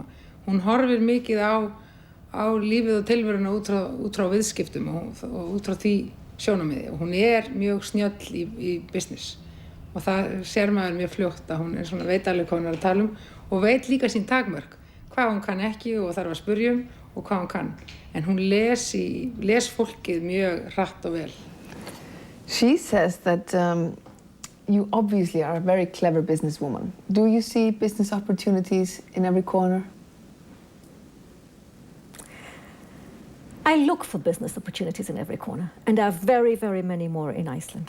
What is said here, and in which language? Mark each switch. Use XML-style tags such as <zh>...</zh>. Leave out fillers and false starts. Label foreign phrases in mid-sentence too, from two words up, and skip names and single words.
<is>Hún horfir mikið á lífið og tilveruna út frá viðskiptum og út frá því sjónarmiði. Og hún mjög snjöll í business. Og það sér maður mjög fljótt að hún svona veit alveg hvað hún að tala og veit líka sín takmörk. Hvað hún kann ekki og þarf að spyrja og hvað hún kann. En hún les fólkið mjög hratt og vel.</is> <en>She says that you obviously are a very clever businesswoman. Do you see business opportunities in every corner? I look for business opportunities in every corner, and there are very, very many more in Iceland.</en>